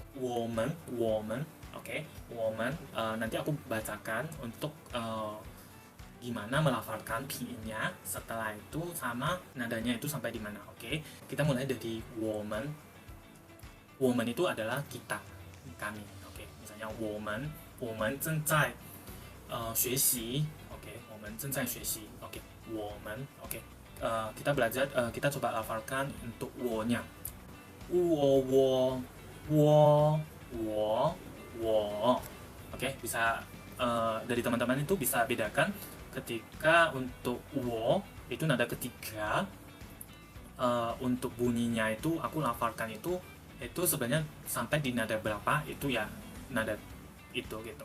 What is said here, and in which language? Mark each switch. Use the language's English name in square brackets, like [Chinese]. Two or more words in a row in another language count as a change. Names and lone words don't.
[Chinese] Woman, oke, woman. [Indonesian] Nanti aku bacakan untuk gimana melafalkan pinginnya, setelah itu sama nadanya itu sampai di mana. Oke, kita mulai dari woman. Woman itu adalah kita, kami. Oke, misalnya [Chinese] 我们正在学习. Oke, 我们正在学习. Oke, woman. [Indonesian] Oke, kita belajar, kita coba lafalkan untuk wo-nya. [Chinese] Wo. [Indonesian] Oke, bisa dari teman-teman itu bisa bedakan ketika untuk wo itu nada ketiga, untuk bunyinya itu aku lafalkan itu sebenarnya sampai di nada berapa itu ya, nada itu gitu.